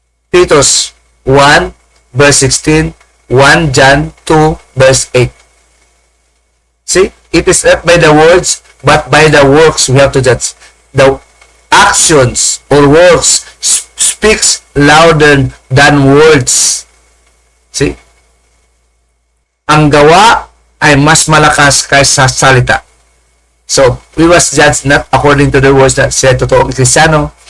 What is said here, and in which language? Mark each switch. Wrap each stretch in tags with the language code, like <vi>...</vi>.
<en>Titus 1 verse 16, 1 John 2 verse 8. See, it is not by the words, but by the works we have to judge. The actions or works speaks louder than words. See?</en> <tl>Ang gawa ay mas malakas kaysa salita.</tl> <en>So, we was judged not according to the words</en> <tl>na siya totoong Kristiyano.</tl>